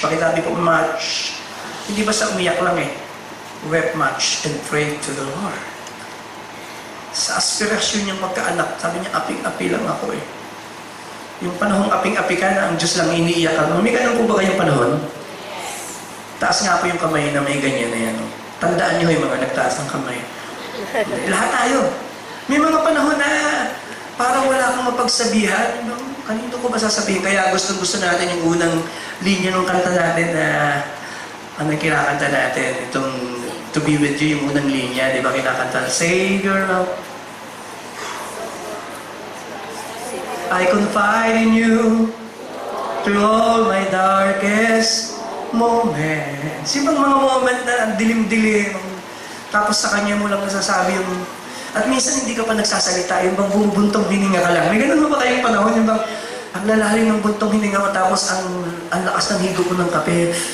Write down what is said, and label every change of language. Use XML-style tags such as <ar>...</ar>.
<tl>Pakisabi po,</tl> <en>much.</en> <tl>Hindi basta umiyak lang eh.</tl> <en>Wept much and prayed to the Lord.</en> <tl>sa aspirasyon niyang magkaanak, sabi niya, aping-api lang ako eh. Yung panahong aping-api ka na ang Diyos lang iniiyak ka. May ganun po ba kayong panahon? Taas nga po yung kamay na may ganyan na yan. Oh. Tandaan niyo yung mga nagtaas ng kamay. Lahat tayo. May mga panahon na parang wala akong mapagsabihan. Kanino ko ba sasabihin? Kaya gusto natin yung unang linya ng kanta natin na ano kinakanta natin. Itong To Be With You, yung unang linya. Di ba kinakanta?</tl> <en>Savior of I confide in you through all my darkest moments.</en> <tl>Yung bang mga moment na ang dilim-dilim, tapos sa kanya mo lang nasasabi yung... At minsan hindi ka pa nagsasalita, yung bang bumubuntong hininga ka lang. May ganun ba kayong panahon, yung bang ang lalalim ng buntong hininga mo, tapos ang lakas ng higo ko ng kape.</tl>